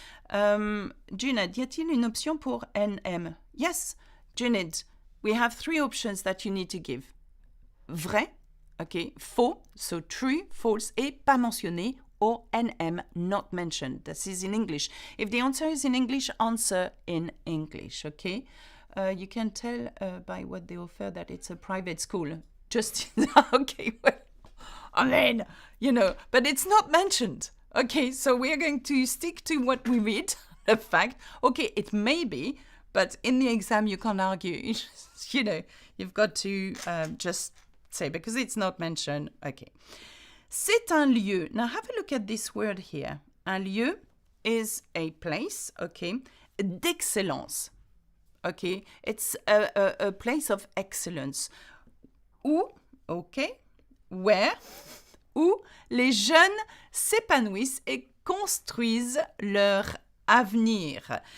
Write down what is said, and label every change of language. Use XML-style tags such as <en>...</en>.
<fr>Juned, y a-t-il une option pour NM?</fr> <en>Yes, Juned, we have 3 options that you need to give.</en> <fr>Vrai,</fr> <en>okay,</en> <fr>faux,</fr> <en>so true, false,</en> <fr>et pas mentionné,</fr> <en>or NM, not mentioned. This is in English. If the answer is in English, answer in English, okay? You can tell by what they offer that it's a private school. Just, okay, well, I mean, you know, but it's not mentioned. Okay, so we're going to stick to what we read, the fact. Okay, it may be, but in the exam you can't argue. You know, you've got to just say, because it's not mentioned. Okay.</en> <fr>C'est un lieu.</fr> <en>Now have a look at this word here.</en> <fr>Un lieu</fr> <en>is a place, okay,</en> <fr>d'excellence.</fr> <en>Okay, it's a place of excellence.</en> <fr>Où,</fr> <en>okay, where,</en> <fr>où les jeunes s'épanouissent et construisent leur avenir.</fr>